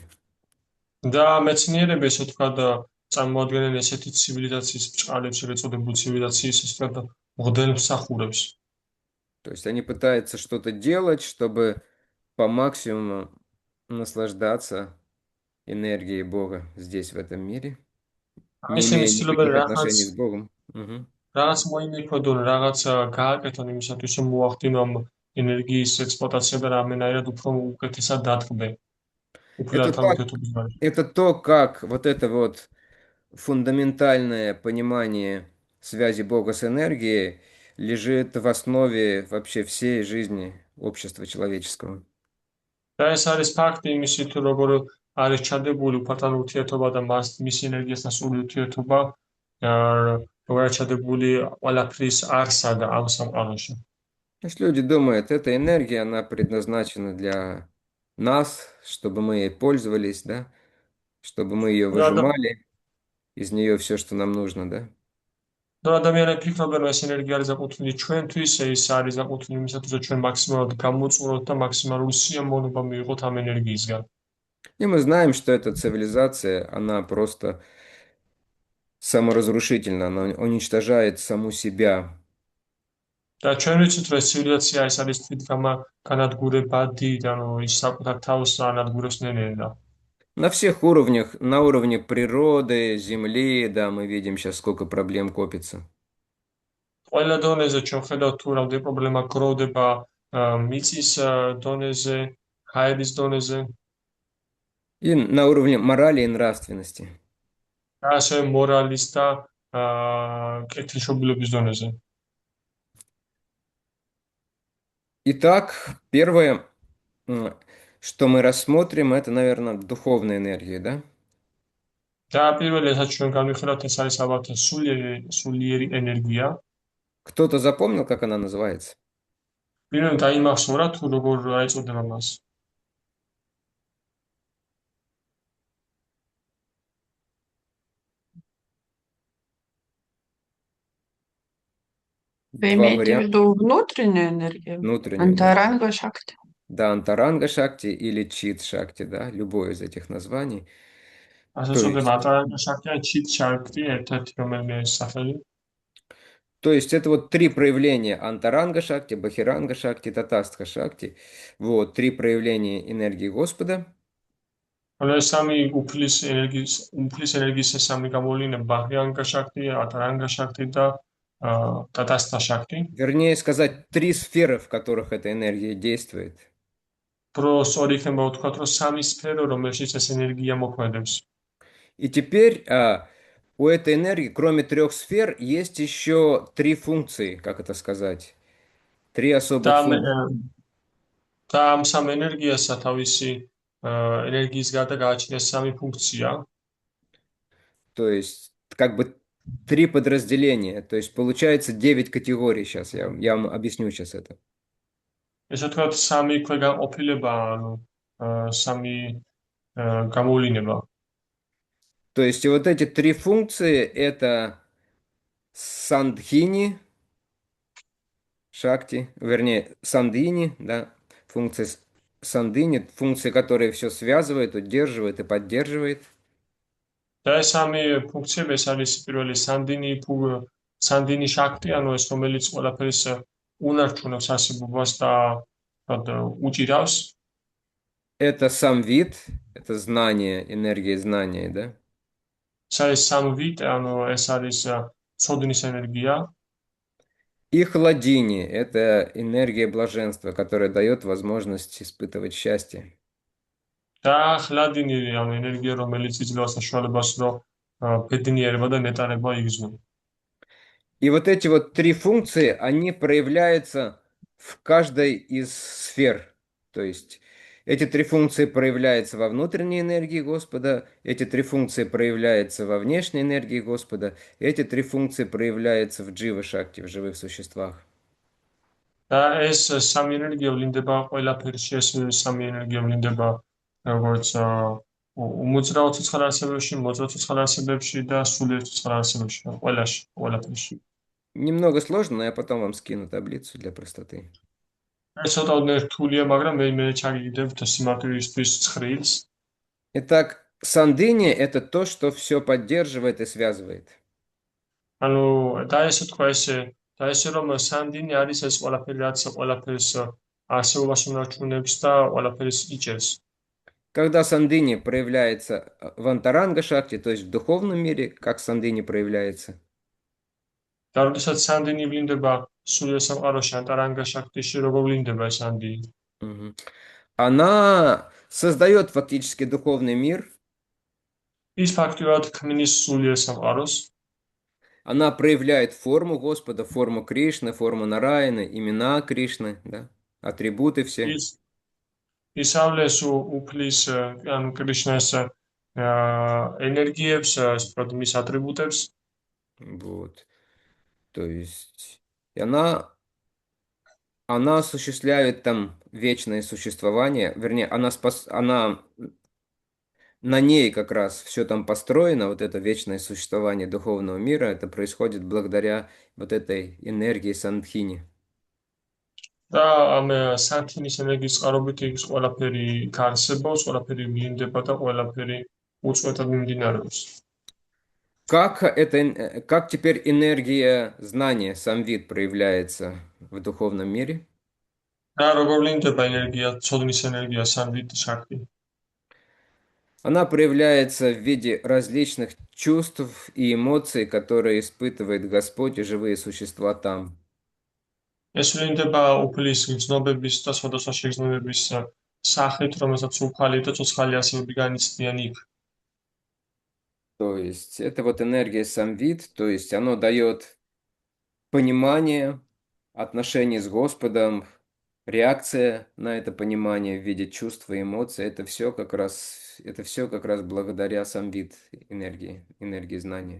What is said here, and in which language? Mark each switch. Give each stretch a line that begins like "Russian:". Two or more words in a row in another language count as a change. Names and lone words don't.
Georgian: და მეცნიერები ესე ვთქვათ წარმოადგენენ ესეთი ცივილიზაციის ბჭყალებს, ეგრეთ წოდებულ ცივილიზაციის ესე ვთქვათ მღვდელ მსახურებს.
Russian: То есть они пытаются что-то делать, чтобы по максимуму наслаждаться энергией Бога здесь, в этом мире, не
Georgian: ისინი
Russian: имея
Georgian: ცდილობენ
Russian: никаких отношений с Богом.
Georgian: რაღაც მოიმეფოდონ, რაღაც გააკეთონ იმისათვის, რომ მოახდინო ამ ენერგიის ექსპლუატაცია და რამენაირად უფრო უკეთესად დადგმენ.
Russian: Это то, как вот это вот фундаментальное понимание связи Бога с энергией лежит в основе вообще всей жизни общества человеческого.
Georgian: და ეს არის ფაქტი იმისი, თუ როგორ არის ჩადებული უფალთან ურთიერთობა და მის ენერგიასთან სრული ურთიერთობა, როგორ არის ჩადებული ყველაფრის არსა და ამ სამყაროში.
Russian: Значит, люди думают, эта энергия, она предназначена для нас, чтобы мы ей пользовались, да, чтобы мы ее выжимали из нее все, что нам нужно, да.
Georgian: და ადამიანები ფიქრობენ, რომ ეს ენერგია არის საკუთრული ჩვენთვის, ეს არის საკუთრული იმისათვის, რომ ჩვენ მაქსიმალურად გამოწუროთ და მაქსიმალური სიამოვნება მივიღოთ ამ ენერგიისგან.
Russian: И мы знаем, что эта цивилизация, она просто саморазрушительна, она уничтожает саму себя.
Georgian: და ჩვენ ვიცით, რომ ეს ცივილიზაცია ეს არის თვითგანადგურებადი, ანუ ის საკუთარ თავს ანადგურებს ნენელა.
Russian: На всех уровнях, на уровне природы, земли, да, мы видим сейчас, сколько проблем копится.
Georgian: ყველა დონეზე ჩვენ ხედავთ თუ რამდენი პრობლემა გროვდება მიწის დონეზე, ჰაერის დონეზე.
Russian: И на уровне морали и нравственности.
Georgian: და ასევე მორალის და კეთილშობილობის დონезе.
Russian: Итак, первое, что мы рассмотрим, это, наверное, духовная энергия, да?
Georgian: და პირველი რაც ჩვენ განვიხილავთ, ეს არის ალბათ სულიერი ენერგია.
Russian: Кто-то запомнил, как она называется?
Georgian: ვინმე დაიმახსოვრა თუ როგორ აეწოდება მას?
Russian: Вы имеете в виду внутреннюю энергию? Внутреннюю. Антаранга Шакти. Да, Антаранга Шакти или Чит Шакти, да, любое из этих названий.
Georgian: ასე წოდება антаранга Шакти ან Чит Шакти, ერთ-ერთი რომელიმე სახელი.
Russian: То есть это вот три проявления Антаранга Шакти, Бахиранга Шакти, Татастха Шакти. Вот, три проявления энергии Господа.
Georgian: ანუ ეს სამი უფლის ენერგიის ეს სამი გამოვლენა ბაჰრიანგა შაქტი, ატარანგა შაქტი და ტატასთა შაქტი.
Russian: Вернее сказать, три сферы, в которых эта энергия действует.
Georgian: Პრო სწორი იქნება ვთქვათ, რომ სამი სფერო, რომელშიც ეს ენერგია მოქმედებს.
Russian: И теперь у этой энергии, кроме трех сфер, есть еще три функции, как это сказать, три особых функции.
Georgian: და ამ სამ ენერგიასა თავისი ენერგიის გარდა გააჩნია სამი ფუნქცია.
Russian: То есть как бы три подразделения. То есть получается 9 категорий сейчас. Я вам объясню сейчас это.
Georgian: ესე ვთქვათ, სამი ქვეგანყოფილებაა, ანუ სამი გამოვლენა.
Russian: То есть и вот эти три функции это Сандхини, Шакти, вернее, Сандхини, да, функции Сандхини, функции, которые все связывает, удерживает и поддерживает.
Georgian: და ეს სამი ფუნქციები ეს არის პირველი სანდინი შაქტი, ანუ ეს რომელიც ყველაფერს უნარჩუნებს არსებობას და უჭირავს.
Russian: Это сам вид, это знание, энергия знания, да?
Georgian: ეს არის სამვით, ანუ ეს არის ცოდნის ენერგია.
Russian: И хладини, это энергия блаженства, которая дает возможность испытывать счастье.
Georgian: და ხლადინი, ანუ ენერგია, რომელიც იძლევა საშუალებას, რომ ბედნიერება და ნეტარება იგრძნო.
Russian: И вот эти вот три функции, они проявляются в каждой из сфер. То есть эти три функции проявляются во внутренней энергии Господа, эти три функции проявляются во внешней энергии Господа, эти три функции проявляются в джива шакти, в живых существах.
Georgian: და ეს სამი ენერგია ვლინდება ყველაფერში, ეს სამი ენერგია ვლინდება როგორც უმოძრაო ცოცხალ არსებებში, მოძრავ ცოცხალ არსებებში და სულიერ ცოცხალ არსებებში, ყველაფერში.
Russian: Немного сложно, но я потом вам скину таблицу для простоты.
Georgian: ეს ცოტა რთულია, მაგრამ მე ჩაგიგდებთ სიმართლისთვის ცხრილს.
Russian: Итак, сандыни – это то, что все поддерживает и связывает.
Georgian: ანუ და ესე თქვა ესე რომ სანდინი არის ეს ყველაფერი, რაც ყველაფერს არსებობას უნარჩუნებს და ყველაფერს იჭერს.
Russian: Когда сандыни проявляется в антаранга шакти, то есть в духовном мире, как сандыни проявляется?
Georgian: და როდესაც სანდინი ვლინდება სულიერ სამყაროში, антаранга შაქტიში, როგორ ვლინდება ეს სანდინი?
Russian: Она создает фактически духовный мир.
Georgian: ის ფაქტიურად ქმნის სულიერ სამყაროს.
Russian: Она проявляет форму Господа, форму Кришны, форму Нараяны, имена Кришны, да? Атрибуты все.
Georgian: ისავლეს უფლის, ანუ კრიშნას ენერგიებს, მის ატრიბუტებს.
Russian: Вот. То есть и она осуществляет там вечное существование, вернее, она на ней как раз все там построено, вот это вечное существование духовного мира, это происходит благодаря вот этой энергии Сандхини.
Georgian: და ამ სანთინის ენერგიის წყარობით ის ყველაფერი გარსებობს, ყველაფერი ვლინდება და ყველაფერი უწყვეტად მიმდინარეობს.
Russian: Как теперь энергия знания, сам вид проявляется в духовном мире?
Georgian: და როგორ ვლინდება ენერგია, ცოდნის ენერგია, სანვით შაქტი?
Russian: Она проявляется в виде различных чувств и эмоций, которые испытывает Господь и живые существа там.
Georgian: ეს ვლინდება უფლის გრძნობების და სხვადასხვა შეგრძნებების სახით, რომელსაც უფალი და ცოცხალი არსებები განიცდიან იქ.
Russian: То есть это вот энергия сам вид, то есть оно дает понимание отношений с Господом, реакция на это понимание в виде чувств и эмоций, это все как раз благодаря сам вид энергии знания.